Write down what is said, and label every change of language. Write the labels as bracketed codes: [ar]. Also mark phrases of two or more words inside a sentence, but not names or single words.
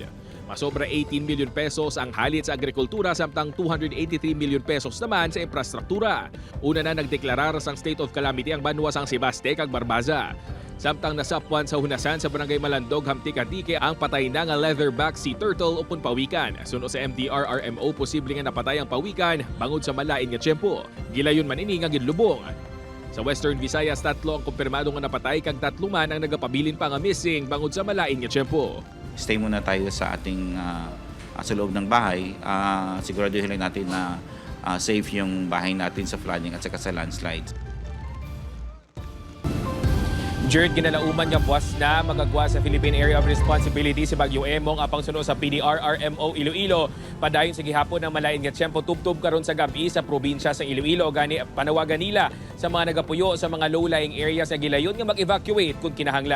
[hil] Masobra 18 [en] million pesos [hil] ang halit sa agrikultura samtang 283 [en] million pesos [hil] naman sa infrastruktura. Una na nagdeklarar sang [en] state of calamity [hil] ang banwa sang Sebaste kag Barbaza. Samtang nasapwan sa hunasan sa barangay Malandog, Hamtik-Antique ang patay na nga [en] leatherback sea turtle [hil] upon pawikan. Suno sa MDR RMO, posible nga napatay ang pawikan bangod sa malain nga tiyempo. Gilayon man ini nga ginlubong. Sa Western Visayas, 3 ang kumpirmado nga napatay kag 3 man ang nagapabilin pa nga missing bangod sa malain nga tiyempo. [tl] Stay muna tayo sa ating sa loob ng bahay. Siguraduhin lang natin na safe yung bahay natin sa flooding at saka sa landslides. [hil] Jared, ginalauman nga buwas na magagwa sa Philippine Area of Responsibility si Bagyo Emong apang suno sa PDR RMO Iloilo. Padayon sa gihapon ng malain nga tiyempo tubtob karon sa gabi sa probinsya sa Iloilo. Gani panawagan nila sa mga nagapuyo sa mga [en] low-lying areas [hil] sa gilayon nga mag-evacuate kung kinahanglan.